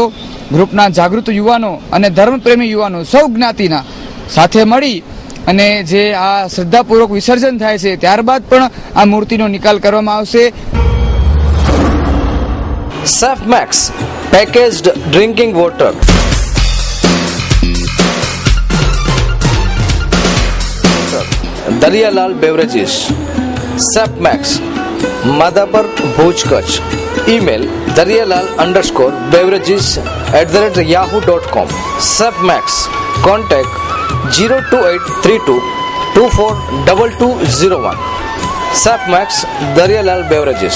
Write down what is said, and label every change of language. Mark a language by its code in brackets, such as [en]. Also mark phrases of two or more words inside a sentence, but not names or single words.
[gu] ગ્રુપના જાગૃત યુવાનો અને ધર્મપ્રેમી યુવાનો સૌ જ્ઞાતિના સાથે મળી અને જે આ શ્રદ્ધાપૂર્વક વિસર્જન થાય છે ત્યારબાદ પણ આ મૂર્તિનો નિકાલ કરવામાં આવશે. [en] Safemax packaged drinking water Daryalal Beverages. Sapmax, Madhapur, Bhuj, Kutch. Email daryalal_beverages@yahoo.com. Sapmax. Contact 02832 242201. Sapmax, Daryalal Beverages.